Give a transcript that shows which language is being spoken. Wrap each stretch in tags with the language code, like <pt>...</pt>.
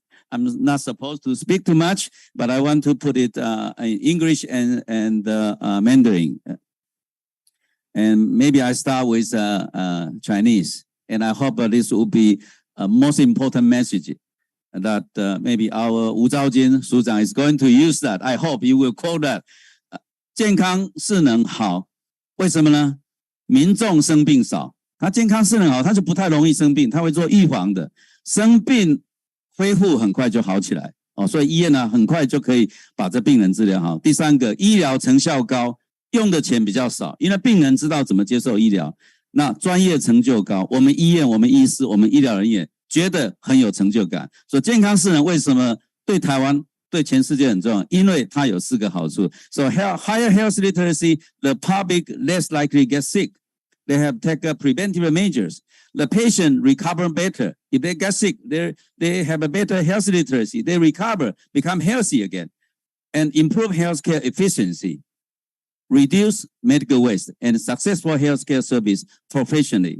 <en>I'm not supposed to speak too much, but I want to put it in English and Mandarin. And maybe I start with Chinese. And I hope this will be a most important message that maybe our Wu Zhaojin Shuchang is going to use that. I hope you will quote that.</en> <zh>健康势能好，为什么呢？民众生病少，他健康势能好，他就不太容易生病，他会做预防的，生病恢复很快就好起来哦，所以医院呢很快就可以把这病人治疗好。第三个，医疗成效高，用的钱比较少，因为病人知道怎么接受医疗，那专业成就高，我们医院、我们医师、我们医疗人员觉得很有成就感。所以健康势能为什么对台湾、对全世界很重要？因为它有4个好处。</zh> <en>So higher health literacy, the public less likely get sick. They have taken preventive measures. The patient recover better. If they get sick, they have a better health literacy. They recover, become healthy again, and improve healthcare efficiency, reduce medical waste, and successful healthcare service professionally.</en>